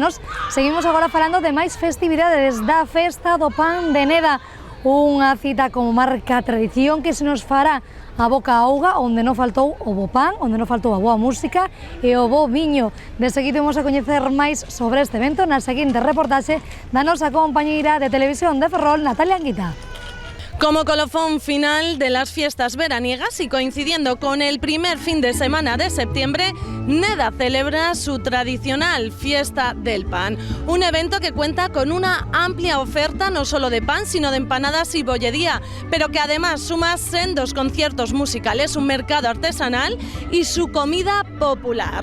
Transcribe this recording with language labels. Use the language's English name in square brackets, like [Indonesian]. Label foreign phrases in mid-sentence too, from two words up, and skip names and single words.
[Galician] Nos seguimos agora falando de máis festividades da Festa do Pan de Neda, unha cita como marca tradición que se nos fará a boca auga, onde non faltou o bo pan, onde non faltou a boa música e o bo viño. De seguido imos a coñecer máis sobre este evento na seguinte reportaxe da nosa compañeira de televisión de Ferrol, Natalia Anguita. [Spanish] Como colofón final de las fiestas veraniegas y coincidiendo con el primer fin de semana de septiembre, Neda celebra su tradicional Fiesta del Pan, un evento que cuenta con una amplia oferta no solo de pan, sino de empanadas y bollería, pero que además suma sendos conciertos musicales, un mercado artesanal y su comida popular.